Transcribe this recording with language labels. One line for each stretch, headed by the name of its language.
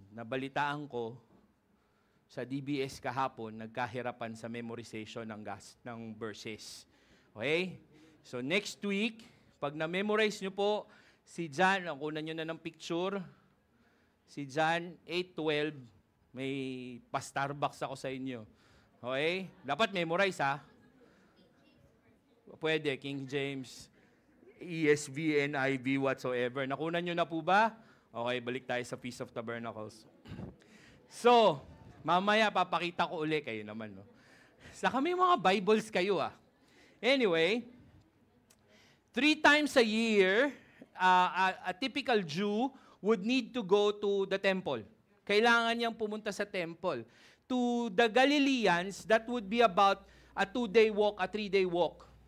Filipino: Nabalitaan ko sa DBS kahapon, nagkahirapan sa memorization ng verses. Okay? So next week, pag na-memorize nyo po, si John, ang kunan nyo na ng picture, si John 8:12, may pa-Starbucks ako sa inyo. Okay? Dapat memorize ha. Pwede, King James, ESV, NIV, whatsoever. Nakunan nyo na po ba? Okay, balik tayo sa Feast of Tabernacles. So, mamaya papakita ko uli kayo naman. No? Saka may mga Bibles kayo ah.
English: Anyway, 3 times a year, a typical Jew would need to go to the temple.
Filipino: Kailangan niyang pumunta sa temple.
English: To the Galileans, that would be about a 2-day walk, a 3-day walk.